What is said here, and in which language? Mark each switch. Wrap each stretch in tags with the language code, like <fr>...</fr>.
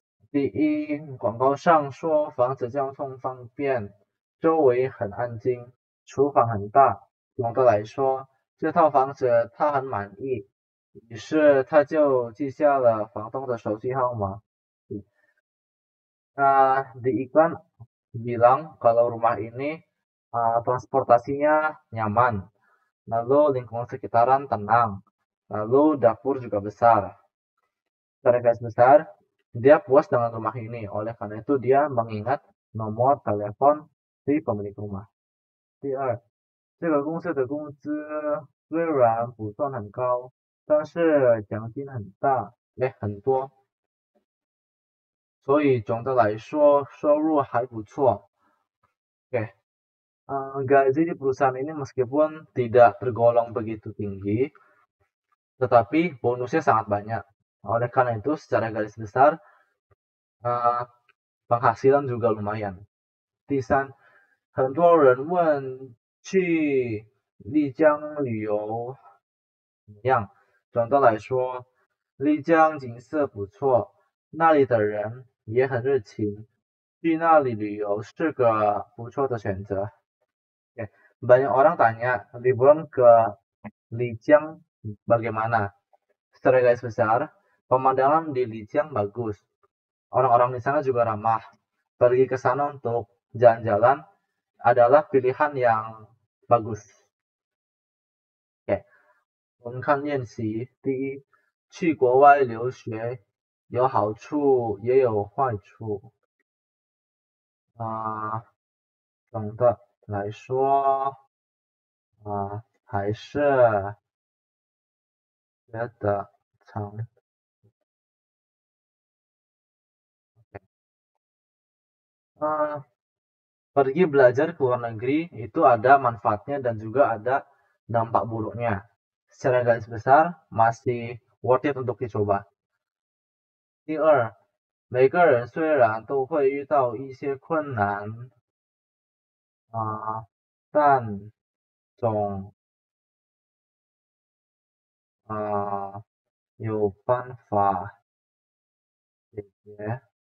<zh>第一，广告上说房子交通方便，周围很安静，厨房很大。总的来说，这套房子他很满意，于是他就记下了房东的手机号码。</zh> <id>Di iklan bilang kalau rumah ini transportasinya nyaman, lalu lingkungan sekitaran tenang, lalu dapur juga besar. Secara garis besar, dia puas dengan rumah ini, oleh karena itu dia mengingat nomor telepon si pemilik rumah.</id> <zh>第二，这个公司的工资虽然不算很高，但是奖金很大，很多，所以总的来说收入还不错。</zh> <id>Oke, gaji di perusahaan ini meskipun tidak tergolong begitu tinggi, tetapi bonusnya sangat banyak. Oleh karena itu, secara garis besar, penghasilan juga lumayan.</id> <zh>第三，很多人问去丽江旅游怎么样？总的来说，丽江景色不错，那里的人也很热情，去那里旅游是个不错的选择。</zh> <id>Banyak orang tanya liburan ke Lijiang bagaimana? Secara garis besar, pemandangan di Lijiang bagus. Orang-orang di sana juga ramah. Pergi ke sana untuk jalan-jalan adalah pilihan yang bagus.</id> <zh>Oke, 我们看练习。第一，去国外留学有好处也有坏处。总的来说，还是觉得长。</zh> <id>Pergi belajar ke luar negeri itu ada manfaatnya dan juga ada dampak buruknya. Secara garis besar masih</id> <en>worth it</en> <id>untuk dicoba.</id> <zh>第二，每个人虽然都会遇到一些困难，但总有办法解决。</zh>